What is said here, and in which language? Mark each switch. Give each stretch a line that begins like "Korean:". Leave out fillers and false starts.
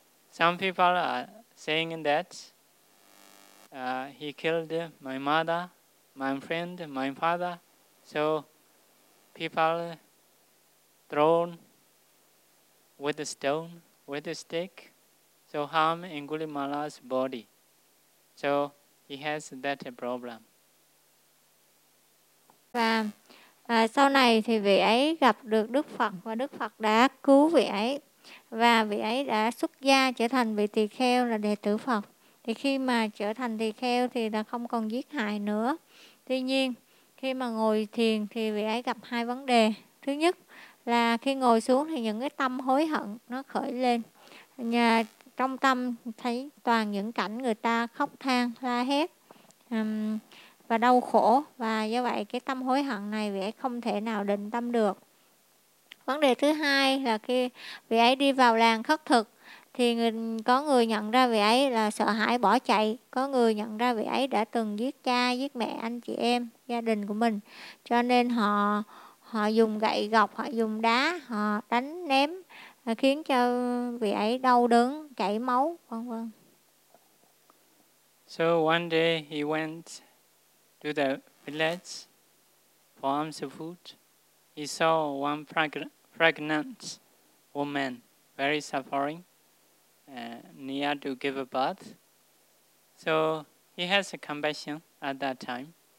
English: Some people are saying that he killed my mother, my friend, my father, so people thrown with a stone, with a stick, so harm Angulimala's body. So he has that problem.
Vietnamese: Và sau này thì vị ấy gặp được Đức Phật và Đức Phật đã cứu vị ấy và vị ấy đã xuất gia trở thành vị tỳ kheo là đệ tử Phật. Thì khi mà trở thành tỳ kheo thì đã không còn giết hại nữa. Tuy nhiên, khi mà ngồi thiền thì vị ấy gặp hai vấn đề. Thứ nhất là khi ngồi xuống thì những cái tâm hối hận nó khởi lên. Nhà trong tâm thấy toàn những cảnh người ta khóc than, la hét và đau khổ. Và do vậy cái tâm hối hận này vị ấy không thể nào định tâm được. Vấn đề thứ hai là khi vị ấy đi vào làng khất thực thì có người nhận ra vị ấy là sợ hãi bỏ chạy. Có người nhận ra vị ấy đã từng giết cha, giết mẹ, anh chị em, gia đình của mình. Cho nên họ dùng gậy gộc, họ dùng đá, họ đánh ném, khiến cho vị ấy đau đớn, chảy máu, vân vân.
English: So one day he went to the village for alms food. He saw one pregnant woman very suffering. Near to give a birth. So he has a compassion at that time.